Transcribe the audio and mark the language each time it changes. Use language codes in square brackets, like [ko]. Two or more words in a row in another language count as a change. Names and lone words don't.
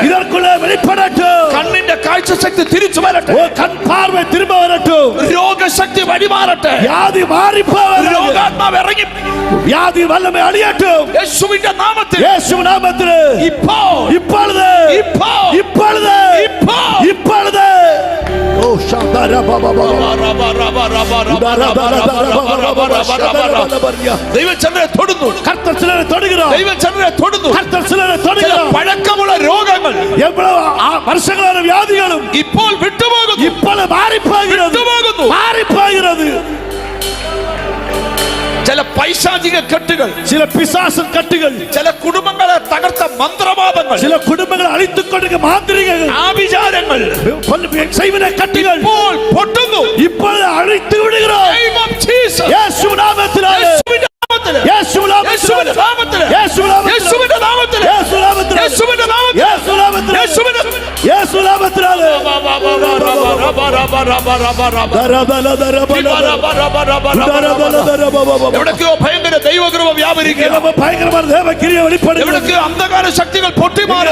[ta] இதற்குள்ளே வெளிப்படட்டும். [ml] കണ്ണിന്റെ കാഴ്ചശക്തി തിരിച്ചു വരട്ടെ. [ta] கண் பார்வை திரும்ப வரட்டும். [ml] രോഗശക്തി വഴിമാറട്ടെ. [ta] வியாதி மாறி போவதாக. [ml] രോഗാത്മാവ് ഇറങ്ങി [ta] வியாதி வல்லமை அழியட்டும். [ml] യേശുവിന്റെ നാമത്തിൽ. [ta] இயேசு நாமத்திலே [ml] ഇപ്പോൾ [ta] இப்பொழுது இப்பொழுது இப்பொழுது ஓ ஷாதர பாபா [ml] ദൈവചന്ദ്രനെ തൊടുന്നു. [ta] கர்த்தர் சிலரை தொடுகிறார். [ml] ദൈവചന്ദ്രനെ തൊടുന്നു. [ta] கர்த்தர் சிலரை தொடுகிறார். [ml] പഴക്കമുള്ള രോഗങ്ങൾ, [ta] எவ்வளவு வருஷங்களான வியாதிகளும் [ml] ഇപ്പോൾ വിട്ടുപോകുന്നു. [ta] இப்பொழுது மாறி போகிறது. மாறி போகிறது. [ml] ചില പൈശാചിക കെട്ടുകൾ, [ta] சில பிசாசு கட்டுகள், [ml] ചില കുടുംബങ്ങളെ തകർത്ത മന്ത്രവാദങ്ങൾ, [ta] சில குடும்பங்களை அழித்துக் கொண்டிருக்கும் மாந்திரிகங்கள், [ml] ആഭിചാരങ്ങൾ, [ta] செய்வன கட்டுகள் [ml] ഇപ്പോൾ പൊട്ടുന്നു. [ta] இப்பொழுது அழித்து விடுகிறோம். [en] Name of Jesus. [ta] இயேசு நாமத்தினாலே. [ml] യേശുവിന്റെ നാമത്തിൽ. [ta] இயேசு நாமத்தினாலே. [ml] യേശുവിന്റെ നാമത്തിൽ. [ta] இயேசு நாமத்தினாலே. [ml] യേശുവിന്റെ നാമത്തിൽ. [ta] இயேசு நாமத்தினாலே. [ml] യേശുവിന്റെ നാമത്തിൽ. [ta] இயேசு நாமத்தினாலே [ml] എവിടൊക്കെയോ ഭയങ്കര ദൈവകൃപ വ്യാപരിക്കുക, ഭയങ്കരമായ ദേവക്രിയ വെളിപ്പെടുക, എവിടൊക്കെയോ അന്ധകാര ശക്തികൾ പൊട്ടിമാറുക,